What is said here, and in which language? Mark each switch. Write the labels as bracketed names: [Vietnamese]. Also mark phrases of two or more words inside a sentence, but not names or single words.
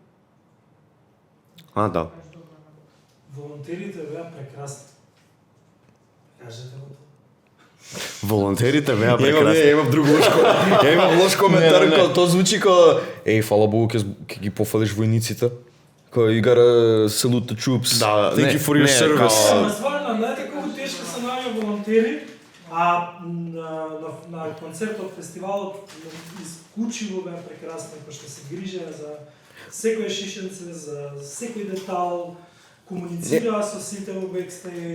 [Macedonian] да. Волонтерите беа прекрасни. Кажете го тоа. Волонтерите беа Ја прекрасни. имам друг лош ја имам лош коментар, као тоа звучи као фала Богу ќе ги пофалиш војниците. [English] Као you gotta salute the troops. [Macedonian] Да, [English] Thank [Macedonian] не, [English] you for your [Macedonian] не, [English] service. [Macedonian] као- Ама стварно, знаете колку тешко се наоѓа волонтери, а на концертот, фестивалот, исклучиво беа прекрасни, пошто се грижеа за секој шишенце, за секој детал, комуницираа со сите во бекстејдж.